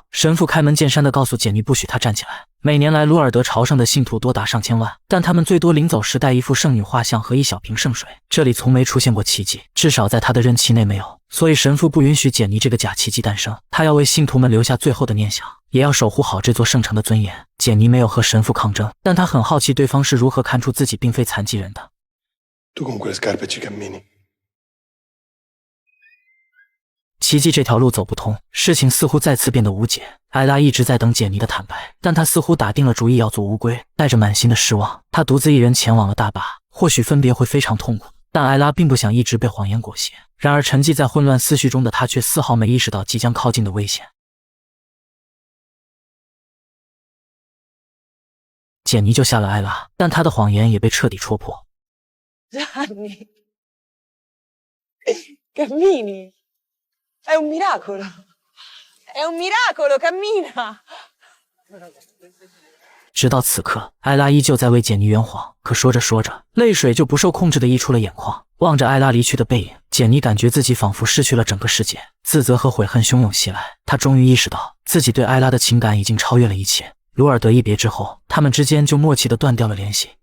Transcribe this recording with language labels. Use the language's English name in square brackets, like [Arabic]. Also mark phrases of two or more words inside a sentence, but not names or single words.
[Chinese] 神父开门见山地告诉简妮，不许她站起来。每年来鲁尔德朝圣的信徒多达上千万，但他们最多临走时带一幅圣女画像和一小瓶圣水。这里从没出现过奇迹，至少在他的任期内没有。所以神父不允许简妮这个假奇迹诞生。他要为信徒们留下最后的念想，也要守护好这座圣城的尊严。简妮没有和神父抗争，但他很好奇对方是如何看出自己并非残疾人的。 [Italian] Tu con quelle scarpe ci cammini. [Chinese] 奇迹这条路走不通，事情似乎再次变得无解。艾拉一直在等简妮的坦白，但她似乎打定了主意要做乌龟。带着满心的失望，她独自一人前往了大坝。或许分别会非常痛苦，但艾拉并不想一直被谎言裹挟。然而沉寂在混乱思绪中的她却丝毫没意识到即将靠近的危险。简妮救下了艾拉，但她的谎言也被彻底戳破。 [Italian] Gianni. Cammini. È un miracolo. È un miracolo, cammina. [Chinese] 直到此刻，艾拉依旧在为简妮圆谎，可说着说着，泪水就不受控制地溢出了眼眶。望着艾拉离去的背影，简妮感觉自己仿佛失去了整个世界，自责和悔恨汹涌袭来。她终于意识到，自己对艾拉的情感已经超越了一切。鲁尔德一别之后， 他们之间就默契地断掉了联系。